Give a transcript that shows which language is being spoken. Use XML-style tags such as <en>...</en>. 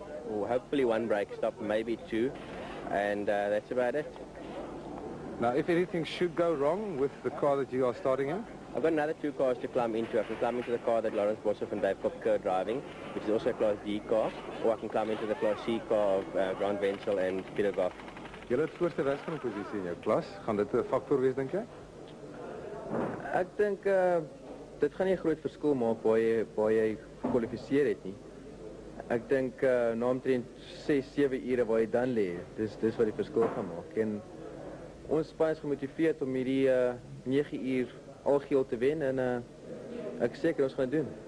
<en>Hopefully 1 brake stop, maybe 2, and that's about it. Now, if anything should go wrong with the car that you are starting in? I've got another 2 cars to climb into. I can climb into the car that Lawrence Boshoff and Dave Kopke are driving, which is also a Class D car, or I can climb into the Class C car of Grant Wenzel and Peter Goff.</en> <af>Julle het voorste wegspringposisie in jou klas. Gaan dit 'n faktor wees, dink jy? Ek dink dit gaan nie 'n groot verskil maak waar jy gekwalifiseer het nie. Ek dink na omtrent 6-7 ure waar jy dan lê, dis wat die verskil gaan maak. En ons span is gemotiveerd om hierdie 9 uur algeheel te wen en ek seker ons gaan doen.</af>